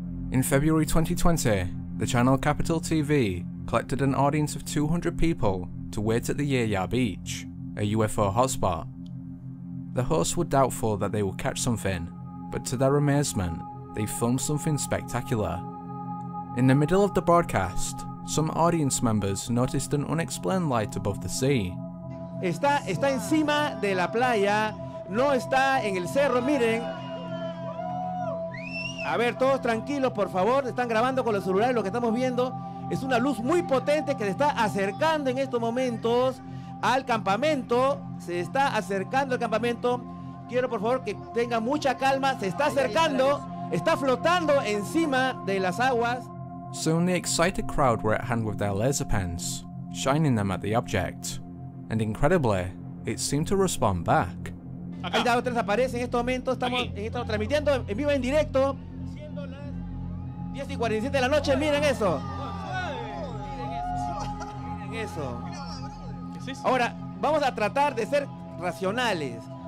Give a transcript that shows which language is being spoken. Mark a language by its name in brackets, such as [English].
[English] In February 2020, the channel Capital TV collected an audience of 200 people to wait at the Yaya Beach, a UFO hotspot. The hosts were doubtful that they would catch something, but to their amazement, they filmed something spectacular. In the middle of the broadcast, some audience members noticed an unexplained light above the sea. [Spanish] Está encima de la playa, no está en el cerro, miren. A ver, todos tranquilos, por favor, están grabando con los celulares, lo que estamos viendo es una luz muy potente que se está acercando en estos momentos al campamento, se está acercando al campamento. Quiero por favor que tengan mucha calma, se está acercando, está flotando encima de las aguas. [English] Soon the excited crowd were at hand with their laser pens, shining them at the object, and incredibly, it seemed to respond back. [Spanish] Ahí está, otra aparece en este momento, estamos transmitiendo en vivo en directo, siendo las 10:47 de la noche, miren eso. Miren eso. Ahora, vamos a tratar de ser racionales.